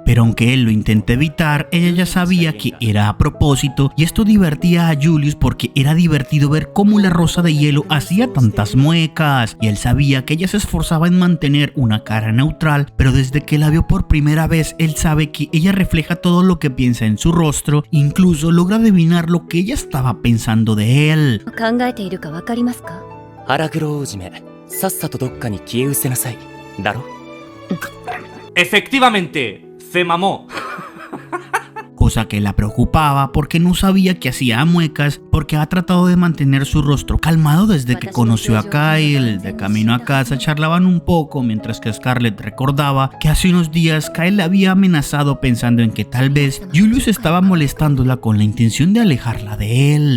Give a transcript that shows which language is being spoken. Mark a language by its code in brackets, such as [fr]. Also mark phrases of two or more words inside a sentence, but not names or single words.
[es] Pero aunque él lo intenta evitar, ella ya sabía que era a propósito, y esto divertía a Julius porque era divertido ver cómo la Rosa de Hielo hacía tantas muecas, y él sabía que ella se esforzaba en mantener una cara neutral, pero desde que la vio por primera vez, él sabe que ella refleja todo lo que piensa en su rostro, incluso logra adivinar lo que ella estaba pensando de él. [ja] 考えているかわかりますか? 腹黒王子め、さっさとどっかに消え失せなさい。だろ? [es] Efectivamente, se mamó. Cosa que la preocupaba porque no sabía que hacía muecas, porque ha tratado de mantener su rostro calmado desde que conoció a Kyle. De camino a casa charlaban un poco mientras que Scarlett recordaba que hace unos días Kyle le había amenazado pensando en que tal vez Julius estaba molestándola con la intención de alejarla de él.